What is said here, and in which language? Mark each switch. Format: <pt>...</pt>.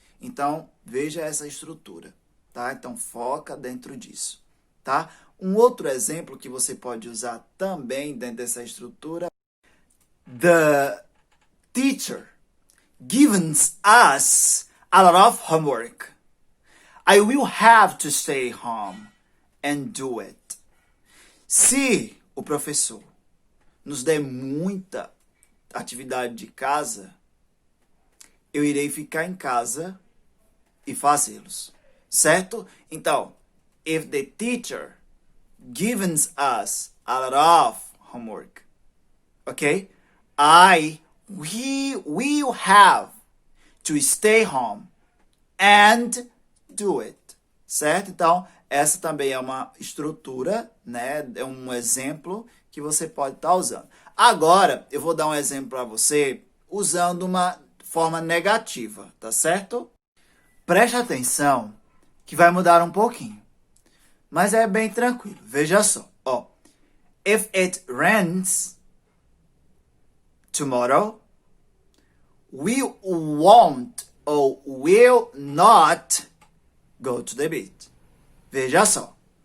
<pt>Então, veja essa estrutura, tá? Então, foca dentro disso, tá? Um outro exemplo que você pode usar também dentro dessa estrutura,</pt> <en>the teacher gives us a lot of homework. I will have to stay home and do it.</en> <pt>Se o professor nos der muita atividade de casa, eu irei ficar em casa e fazê-los. Certo? Então,</pt> <en>if the teacher gives us a lot of homework, okay? We will have to stay home and do it.</en> <pt>Certo? Então, essa também é uma estrutura, né? É um exemplo que você pode estar usando. Agora, eu vou dar um exemplo para você usando uma forma negativa, tá certo? Preste atenção que vai mudar um pouquinho. Mas é bem tranquilo. Veja só. Ó.</pt> <en>If it rains tomorrow, we won't or will not go to the beach.</en> <pt>Veja só.</pt>